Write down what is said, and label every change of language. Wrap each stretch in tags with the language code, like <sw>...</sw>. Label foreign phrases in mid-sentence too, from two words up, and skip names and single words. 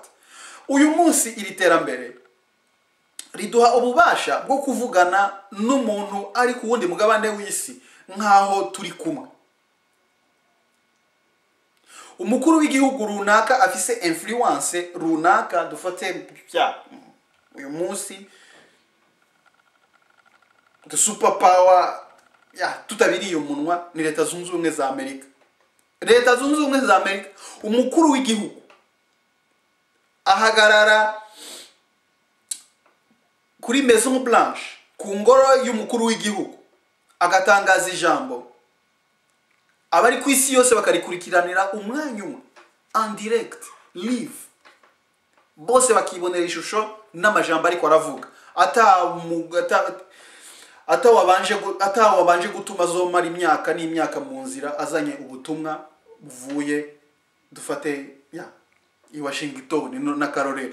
<rn>Uyu munsi iri terambere riduha ububasha bwo kuvugana n'umuntu ari ku wundi mugabane w'isi nkaho turi kumwe. Umukuru w'igihugu runaka afise influence runaka, dufate uyu munsi</rn> <en>the super power</en> <rn>tutabiriye umunwa ni Leta Zunze Ubumwe za Amerika. Leta Zunze Ubumwe za Amerika, umukuru w'igihugu ahagarara kuri Maison Blanche, ku ngoro y'umukuru w'igihugu, agatangaza ijambo, abari ku isi yose bakarikurikiranira umwanya umwe</rn> <fr>en direct</fr> <rn>live, bose bakibonera ishusho n'amajambo ariko aravuga atawabanje gutuma zomara imyaka n'imyaka mu nzira azanye ubutumwa buvuye dufate i Washington na Karorero.</rn>